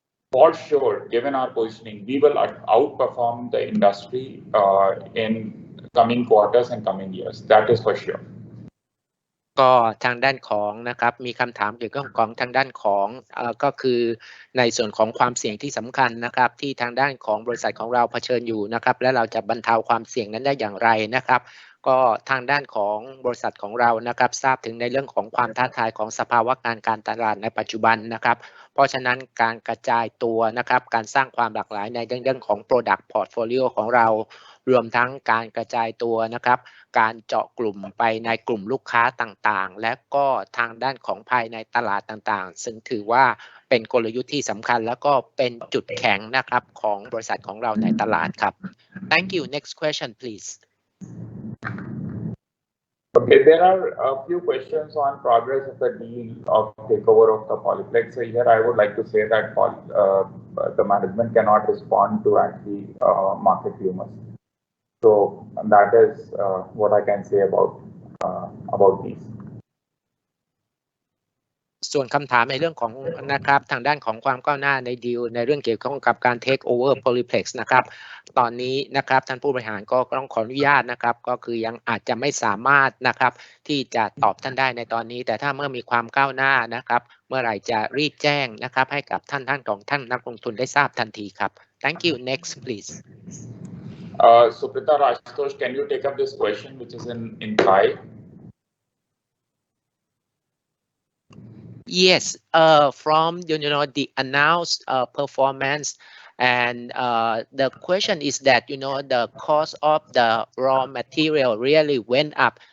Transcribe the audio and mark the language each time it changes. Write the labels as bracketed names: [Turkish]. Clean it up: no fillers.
[English] For sure, given our positioning, we will outperform the industry in coming quarters and coming years. That is for sure. [Thai] ก็ทางด้านของนะครับมีคำถามเกี่ยวกับของทางด้านของก็คือในส่วนของความเสี่ยงที่สำคัญนะครับที่ทางด้านของบริษัทของเราเผชิญอยู่นะครับและเราจะบรรเทาความเสี่ยงนั้นได้อย่างไรนะครับก็ทางด้านของบริษัทของเรานะครับทราบถึงในเรื่องของความท้าทายของสภาวะการตลาดในปัจจุบันนะครับเพราะฉะนั้นการกระจายตัวนะครับการสร้างความหลากหลายในเรื่องของ Product Portfolio ของเรา รวมทั้งการกระจายตัวนะครับการเจาะกลุ่มไปในกลุ่มลูกค้าต่างๆและก็ทางด้านของภายในตลาดต่างๆซึ่งถือว่าเป็นกลยุทธ์ที่สำคัญแล้วก็เป็นจุดแข็งนะครับของบริษัทของเราในตลาดครับ [English] Thank you. Next question, please. Okay, there are a few questions on progress of the deal of takeover of the Polyplex. So here I would like to say that the management cannot respond to actually market rumors. So that is what I can say about these. [Thai] ส่วนคำถามในเรื่องของนะครับทางด้านของความก้าวหน้าในดีลในเรื่องเกี่ยวข้องกับการ take over Polyplex นะครับตอนนี้นะครับท่านผู้บริหารก็ต้องขออนุญาตนะครับก็คือยังอาจจะไม่สามารถนะครับที่จะตอบท่านได้ในตอนนี้แต่ถ้าเมื่อมีความก้าวหน้านะครับเมื่อไหร่จะรีบแจ้งนะครับให้กับท่านของท่านนักลงทุนได้ทราบทันทีครับ [English] Thank you. Next, please. Suprita Rajtosh, can you take up this question, which is in Thai? Yes, from the announced performance, and the question is that the cost of the raw material really went up.